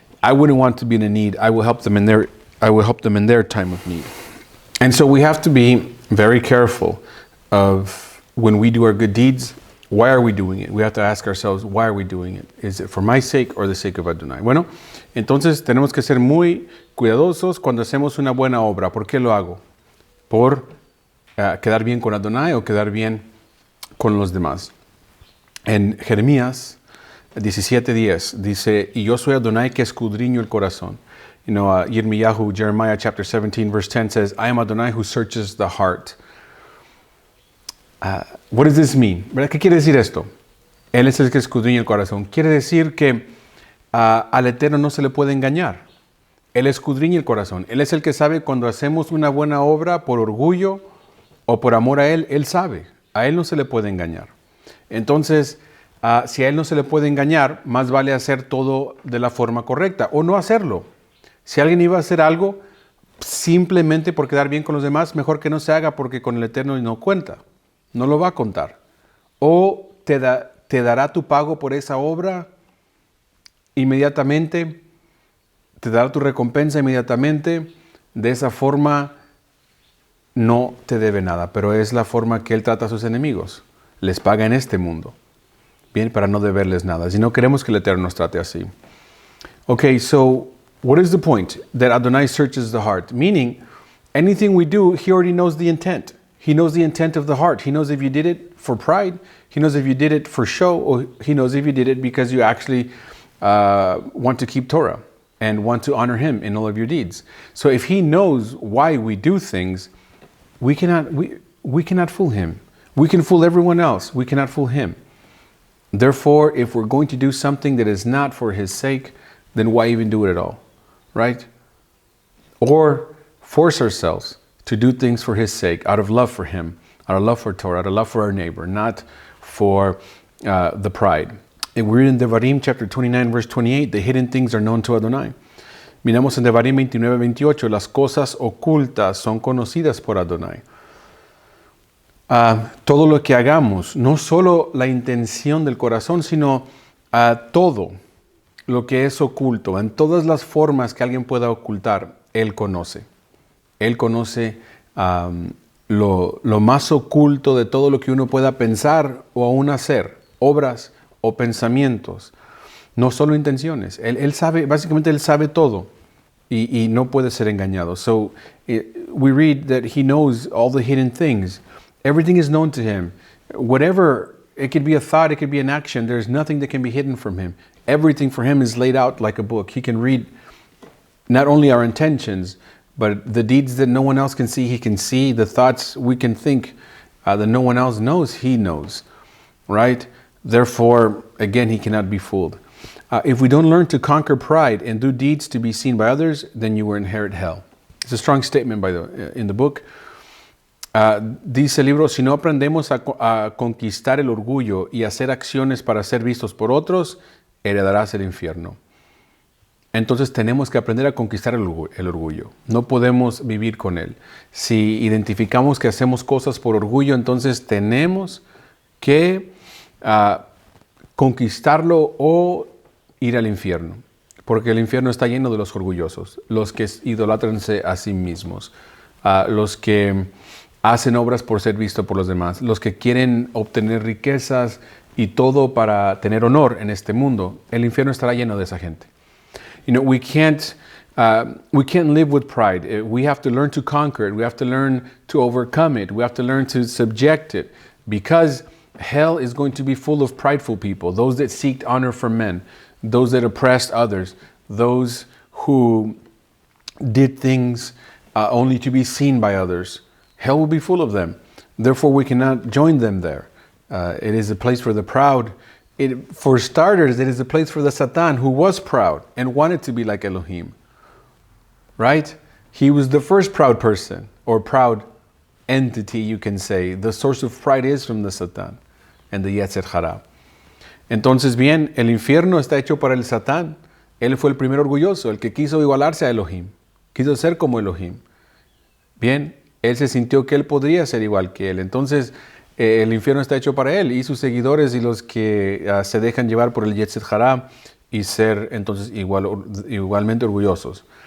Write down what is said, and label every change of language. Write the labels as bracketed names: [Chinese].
[English] I wouldn't want to be in a need. I will help them in their time of need. And so we have to be very careful of when we do our good deeds, why are we doing it? We have to ask ourselves, why are we doing it? Is it for my sake or the sake of Adonai? [Spanish] Bueno, entonces tenemos que ser muy cuidadosos cuando hacemos una buena obra. ¿Por qué lo hago? ¿Por quedar bien con Adonai o quedar bien con los demás? En Jeremías 17:10 dice, y yo soy Adonai que escudriño el corazón. [English] You know, Jeremiah chapter 17 verse 10 says, I am Adonai who searches the heart. What does this mean? [Spanish] ¿Verdad? ¿Qué quiere decir esto? Él es el que escudriña el corazón. Quiere decir que al Eterno no se le puede engañar. Él escudriña el corazón. Él es el que sabe cuando hacemos una buena obra por orgullo o por amor a Él. Él sabe. A Él no se le puede engañar. Entonces, si a Él no se le puede engañar, más vale hacer todo de la forma correcta o no hacerlo. Si alguien iba a hacer algo simplemente por quedar bien con los demás, mejor que no se haga porque con el Eterno no cuenta. No lo va a contar. o te dará tu pago por esa obra inmediatamente, te dará tu recompensa inmediatamente. De esa forma no te debe nada, pero es la forma que Él trata a sus enemigos. Les paga en este mundo, bien, para no deberles nada. Si no queremos que el Eterno nos trate así. [English] Okay, so what is the point? That Adonai searches the heart. Meaning, anything we do, He already knows the intent. He knows the intent of the heart. He knows if you did it for pride. He knows if you did it for show. Or He knows if you did it because you actually want to keep Torah and want to honor Him in all of your deeds. So if He knows why we do things, we cannot fool Him. We can fool everyone else. We cannot fool Him. Therefore, if we're going to do something that is not for His sake, then why even do it at all, right? Or force ourselves to do things for His sake, out of love for Him, out of love for Torah, out of love for our neighbor, not for the pride. And we read in Devarim chapter 29, verse 28, the hidden things are known to Adonai. [Spanish] Miramos en Devarim 29, 28, las cosas ocultas son conocidas por Adonai. Todo lo que hagamos, no solo la intención del corazón, sino todo lo que es oculto, en todas las formas que alguien pueda ocultar, Él conoce. Él conoce lo más oculto de todo lo que uno pueda pensar o aún hacer, obras o pensamientos, no solo intenciones. Él sabe, básicamente Él sabe todo y no puede ser engañado. [English] So we read that He knows all the hidden things. Everything is known to Him. Whatever, it could be a thought, it could be an action. There's nothing that can be hidden from Him. Everything for Him is laid out like a book. He can read not only our intentions, but the deeds that no one else can see, He can see. The thoughts we can think that no one else knows, He knows, right? Therefore, again, He cannot be fooled. If we don't learn to conquer pride and do deeds to be seen by others, then you will inherit hell. It's a strong statement in the book. [Spanish] Dice el libro, si no aprendemos a conquistar el orgullo y hacer acciones para ser vistos por otros, heredarás el infierno. Entonces tenemos que aprender a conquistar el orgullo. No podemos vivir con él. Si identificamos que hacemos cosas por orgullo, entonces tenemos que conquistarlo o ir al infierno. Porque el infierno está lleno de los orgullosos, los que idolatranse a sí mismos, los que hacen obras por ser visto por los demás, los que quieren obtener riquezas y todo para tener honor en este mundo. El infierno estará lleno de esa gente. [English] You know, we can't live with pride. We have to learn to conquer it. We have to learn to overcome it. We have to learn to subject it, because hell is going to be full of prideful people, those that seek honor from men, those that oppressed others, those who did things only to be seen by others. Hell will be full of them. Therefore, we cannot join them there. It is a place for the proud. For starters, it is a place for the Satan, who was proud and wanted to be like Elohim. Right? He was the first proud person, or proud entity, you can say. The source of pride is from the Satan and the Yetzer Hara. [Spanish] Entonces, bien, el infierno está hecho para el Satán. Él fue el primer orgulloso, el que quiso igualarse a Elohim. Quiso ser como Elohim. Bien, él se sintió que él podría ser igual que él. Entonces, el infierno está hecho para él y sus seguidores y los que se dejan llevar por el Yetzer Hara y ser entonces igualmente orgullosos.